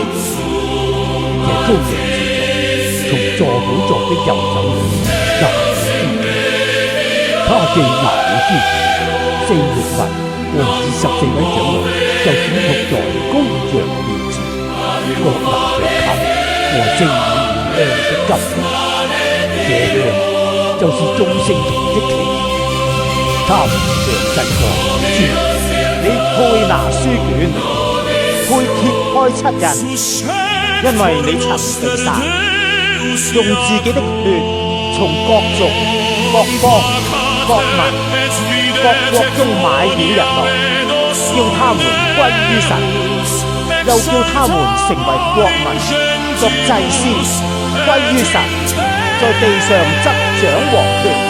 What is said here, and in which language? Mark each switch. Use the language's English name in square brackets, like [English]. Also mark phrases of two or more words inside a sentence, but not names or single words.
[Chinese] 這羔羊前從坐寶座的右手裏拿了書卷，他既拿了書卷，4活物和24位長老就俯伏在羔羊面前，各拿着琴和盛滿香的金瓶，這香就是眾聖徒的祈禱。他們唱新歌說： 你配拿書卷，配揭開7印，因為你曾被殺，用自己的血從各族、各方、各民、各國中買了人來，叫他們歸於神，又叫他們成為國民，作祭司，歸於神，在地上執掌王權。